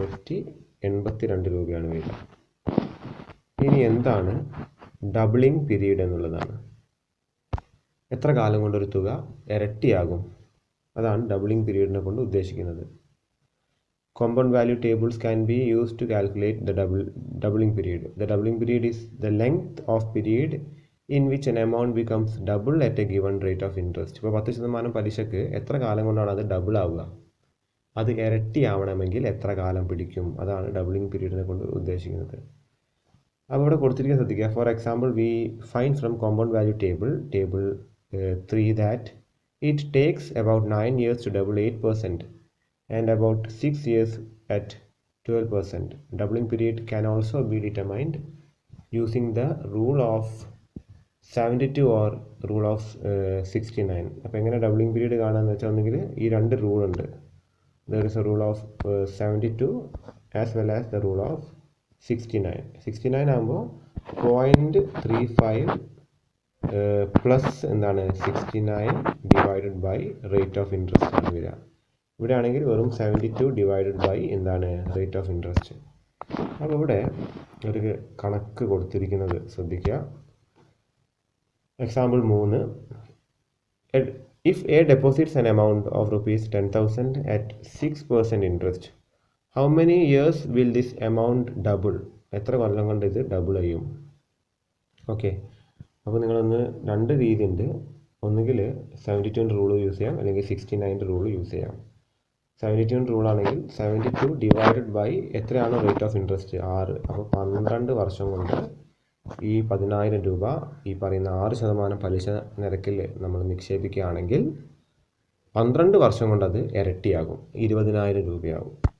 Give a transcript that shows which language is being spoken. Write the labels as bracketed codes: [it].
[ml] 12,682 രൂപയാണ് വരിക. ഇനി എന്താണ് ഡബിളിംഗ് പീരീഡ് എന്നുള്ളതാണ്. എത്ര കാലം കൊണ്ടൊരു തുക ഇരട്ടിയാകും? അതാണ് ഡബിളിംഗ് പീരീഡിനെ കൊണ്ട് ഉദ്ദേശിക്കുന്നത്. [en] Compound value tables can be used to calculate the doubling period. The doubling period is the length of period in which an amount becomes double at a given rate of interest. [ml] ഇപ്പോൾ 10% പലിശക്ക് എത്ര കാലം കൊണ്ടാണ് അത് double ആവുക? അത് ഇരട്ടിയാവണമെങ്കിൽ എത്ര കാലം പിടിക്കും? അതാണ് ഡബിളിംഗ് പീരീഡിനെ കൊണ്ട് ഉദ്ദേശിക്കുന്നത്. അപ്പോൾ ഇവിടെ കൊടുത്തിരിക്കുന്നത് ശ്രദ്ധിക്കുക. [en] For example we find from compound value table 3 that It takes about 9 years to double 8% and about 6 years at 12%. Doubling period can also be determined using the rule of 72 or rule of 69. [ml] അപ്പോൾ എങ്ങനെ doubling period കാണാമെന്ന് വെച്ചാൽ ഒന്നെങ്കിൽ ഈ രണ്ട് rule ഉണ്ട്. [en] There is a rule of 72 as well as the rule of 69. [ml] 69 ആകുമ്പോൾ 0.35 plus എന്താണ് 69 divided by rate of interest ആണ് വരിക. ഇവിടെ ആണെങ്കിൽ വെറും 72 ഡിവൈഡഡ് ബൈ എന്താണ് റേറ്റ് ഓഫ് ഇൻട്രസ്റ്റ്. അപ്പോൾ ഇവിടെ ഒരു കണക്ക് കൊടുത്തിരിക്കുന്നത് ശ്രദ്ധിക്കുക. Example 3. [en] If A deposits an amount of rupees 10,000 at 6% interest, how many years will this amount double? [ml] എത്ര കൊല്ലം കൊണ്ട് ഇത് ഡബിൾ ചെയ്യും? ഓക്കെ, അപ്പോൾ നിങ്ങളൊന്ന് രണ്ട് രീതി ഉണ്ട്. ഒന്നുകിൽ 72 റൂൾ യൂസ് ചെയ്യാം, അല്ലെങ്കിൽ 69 റൂൾ യൂസ് ചെയ്യാം. 72 റൂൾ ആണെങ്കിൽ 72 ഡിവൈഡഡ് ബൈ എത്രയാണ് റേറ്റ് ഓഫ് ഇൻട്രസ്റ്റ്? 6. അപ്പോൾ 12 വർഷം കൊണ്ട് ഈ 10,000 രൂപ ഈ പറയുന്ന 6% പലിശ നിരക്കിൽ നമ്മൾ നിക്ഷേപിക്കുകയാണെങ്കിൽ 12 വർഷം കൊണ്ട് അത് ഇരട്ടിയാകും, 20,000 രൂപയാകും.